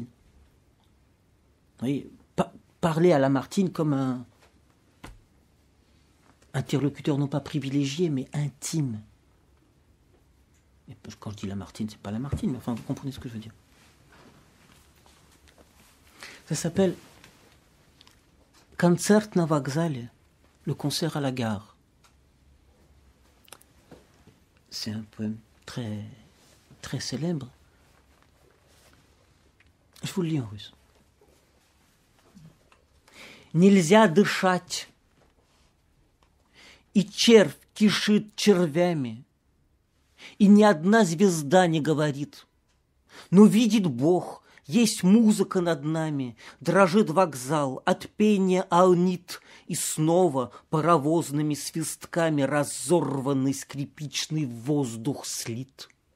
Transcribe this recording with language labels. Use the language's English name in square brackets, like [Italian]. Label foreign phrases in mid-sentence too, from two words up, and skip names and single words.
[French] Vous voyez, parler à Lamartine comme un interlocuteur non pas privilégié, mais intime. Et quand je dis Lamartine, c'est pas Lamartine, mais enfin, vous comprenez ce que je veux dire. Ça s'appelle Концерт на вокзале, le concert à la gare. C'est un poème très, très célèbre. Je vous le lis en russe. [Russian] Нельзя дышать, и червь кишит червями, и ни одна звезда не говорит. Но видит Бог, есть музыка над нами, дрожит вокзал от пения аонит, и снова паровозными свистками разорванный скрипичный воздух слит.